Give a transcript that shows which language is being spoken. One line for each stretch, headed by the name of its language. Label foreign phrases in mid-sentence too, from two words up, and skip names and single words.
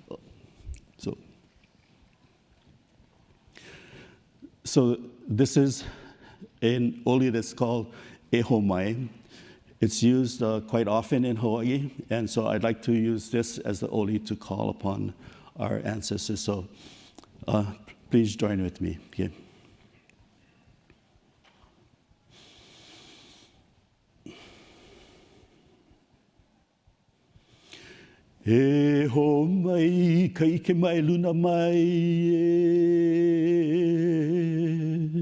English: So this is an oli that's called ehomai. It's used quite often in Hawaii, and so I'd like to use this as the oli to call upon our ancestors. So please join with me. Okay.
Hawaiian: E ho mai, ka ike mai luna mai e.